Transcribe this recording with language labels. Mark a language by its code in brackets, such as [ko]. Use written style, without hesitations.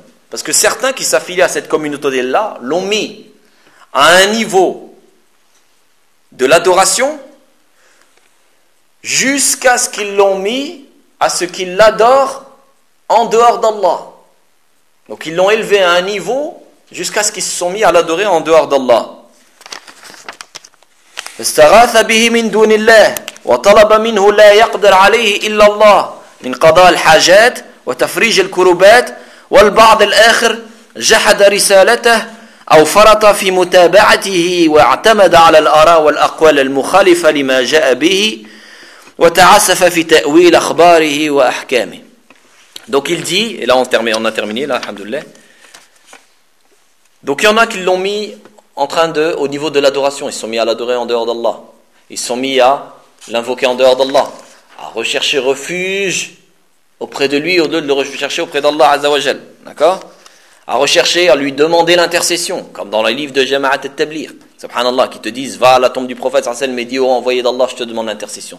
[fr] Parce que certains qui s'affilient à cette communauté d'Allah l'ont mis à un niveau de l'adoration jusqu'à ce qu'ils l'ont mis à ce qu'ils l'adorent en dehors d'Allah. Donc ils l'ont élevé à un niveau jusqu'à ce qu'ils se sont mis à l'adorer en dehors d'Allah. [ar] استغاث به من دون الله وطلب منه لا يقدر عليه إلا الله من قضاء الحاجات وتفريج الكروبات والبعض الآخر جحد رسالته أو فرط في متابعته واعتمد على الآراء والأقوال المخالفة لما جاء به وتعسف في تأويل أخباره وأحكامه. [fr] Donc il dit, et là on a terminé là, alhamdoulilah. Donc il y en a qui l'ont mis en train de, au niveau de l'adoration, ils se sont mis à l'adorer en dehors d'Allah. Ils se sont mis à l'invoquer en dehors d'Allah, à rechercher refuge auprès de lui, au lieu de le rechercher auprès d'Allah Azzawajal. D'accord ? À rechercher, à lui demander l'intercession, comme dans les livres de Jama'at al-Tablir, subhanallah, qui te disent, va à la tombe du prophète, sallallahu alayhi wa sallam, et dis, oh, envoyé d'Allah, je te demande l'intercession.